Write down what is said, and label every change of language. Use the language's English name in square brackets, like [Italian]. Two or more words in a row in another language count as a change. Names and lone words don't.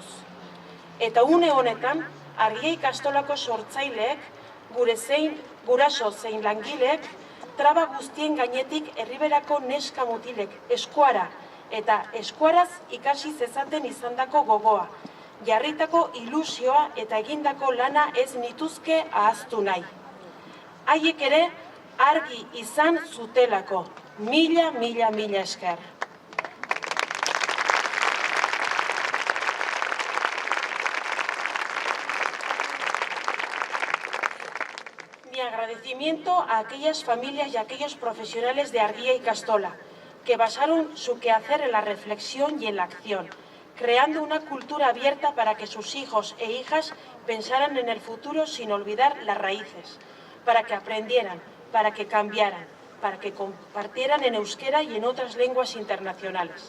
[Basque] Eta une honetan, Argia Ikastolako sortzaileek, guraso zein langileek, traba guztien gainetik herriberako neska mutilek eskuara eta eskuaraz ikasi zezaten izandako gogoa, jarritako ilusioa eta egindako lana ez nituzke ahaztu nahi. Haiek ere argi izan zutelako, mila esker. [Spanish] Mi agradecimiento a aquellas familias y a aquellos profesionales de Argia Ikastola que basaron su quehacer en la reflexión y en la acción, creando una cultura abierta para que sus hijos e hijas pensaran en el futuro sin olvidar las raíces, para que aprendieran, para que cambiaran, para que compartieran en euskera y en otras lenguas internacionales.